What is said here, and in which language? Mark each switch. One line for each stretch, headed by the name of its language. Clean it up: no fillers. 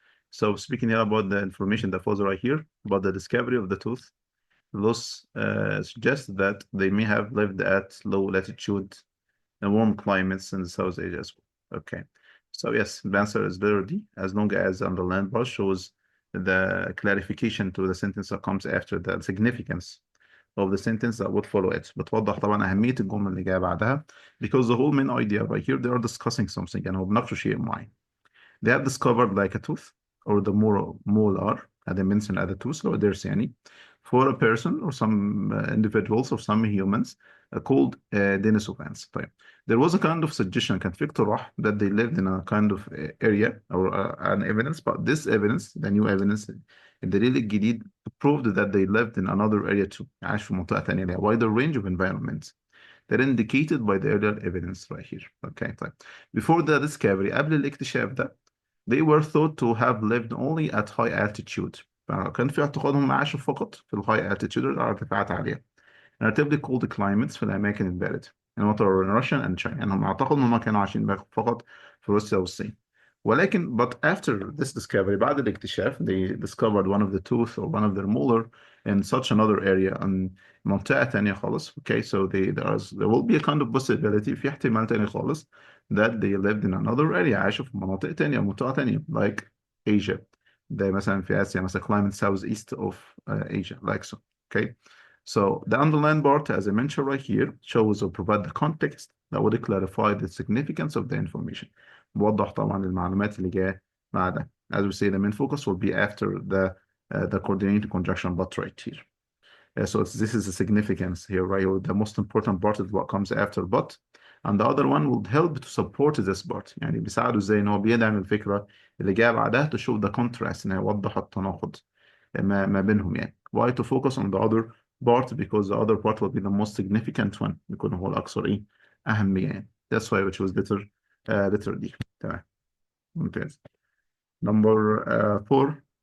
English: So speaking here about the information that follows right here about the discovery of the tooth, those suggest that they may have lived at low latitude and warm climates in the South Asia as well. Okay. So yes, the answer is letter D, as long as on the land bar shows the clarification to the sentence that comes after the significance of the sentence that would follow it.
Arabic: بتوضح طبعا أهمية الجملة اللي جاية بعدها
English: because the whole main idea right here they are discussing something
Arabic: يعني هو بناقشوا شيء معين.
English: They have discovered like a tooth or the molar as I mentioned as a tooth or there's
Arabic: يعني
English: for a person or some individuals or some humans called Denisovans.
Arabic: طيب
English: there was a kind of suggestion
Arabic: كان في اقتراح
English: that they lived in a kind of area or an evidence but this evidence the new evidence
Arabic: الدليل الجديد
English: proved that they lived in another area too
Arabic: عاش في منطقة تانية لها
English: wider range of environments that indicated by the earlier evidence right here. Okay
Arabic: طيب
English: before the discovery
Arabic: قبل الاكتشاف ده
English: they were thought to have lived only at high altitude.
Arabic: فكان في اعتقادهم عاشوا فقط في الهاي altitude الارتفاعات عالية.
English: relatively cold climates
Arabic: في الأماكن الباردة.
English: in what are in Russia and China.
Arabic: يعني هم اعتقدوا إنهم كانوا عايشين فقط في روسيا والصين. ولكن
English: but after this discovery
Arabic: بعد الاكتشاف
English: they discovered one of the tooth or one of their molar in such another area in
Arabic: منطقة تانية خالص.
English: Okay, so there will be a kind of possibility
Arabic: في احتمال تاني خالص
English: that they lived in another area
Arabic: عاشوا في مناطق تانية منطقة تانية
English: like Asia.
Arabic: ده مثلا في آسيا مثلا
English: climate southeast of Asia like so. Okay. So the underlined part, as I mentioned right here, shows or provide the context that would clarify the significance of the information.
Arabic: بوضح طبعا المعلومات اللي جايه بعدها.
English: As we say, the main focus will be after the coordinating conjunction but right here. So this is the significance here, right? Or the most important part is what comes after but. And the other one will help to support this part.
Arabic: يعني بيساعده ازاي ان هو بيدعم الفكره اللي جايه بعدها
English: to show the contrast
Arabic: ان يوضح التناقض ما بينهم يعني.
English: Why to focus on the other part because the other part will be the most significant one
Arabic: يكون هو الأكثر إيه أهمية يعني.
English: That's why we choose letter D.
Arabic: تمام ممتاز.
English: Number 4.